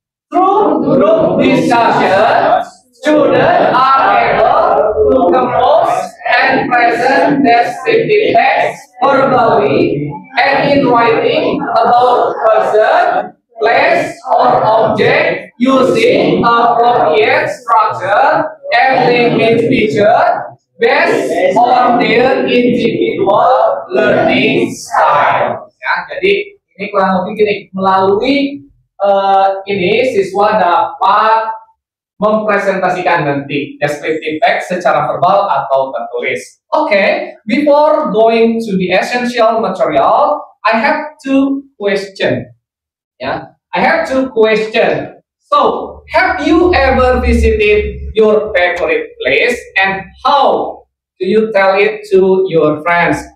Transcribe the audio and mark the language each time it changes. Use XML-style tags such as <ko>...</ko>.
<en>Through group discussion, students are able to compose and present descriptive text verbally and in writing about person, place, or object using appropriate structure and language feature based on their individual learning style.</en> <id>Ya, jadi ini kurang lebih gini, melalui ini siswa dapat mempresentasikan nanti descriptive text secara verbal atau tertulis.</id> <en>Okay, before going to the essential material, I have two questions. Yeah, I have two questions. So, have you ever visited your favorite place, and how do you tell it to your friends?</en>